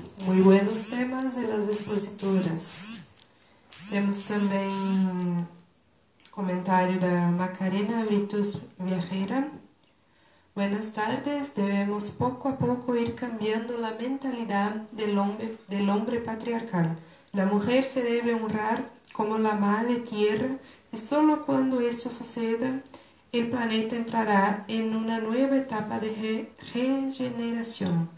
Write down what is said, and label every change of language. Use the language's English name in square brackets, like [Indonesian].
[Spanish] Muy buenos temas de las expositoras. [Portuguese] Temos também comentário da Macarena Britos Viajera. [Spanish] Buenas tardes, debemos poco a poco ir cambiando la mentalidad del hombre patriarcal. La mujer se debe honrar como la madre tierra y solo cuando esto suceda, el planeta entrará en una nueva etapa de regeneración.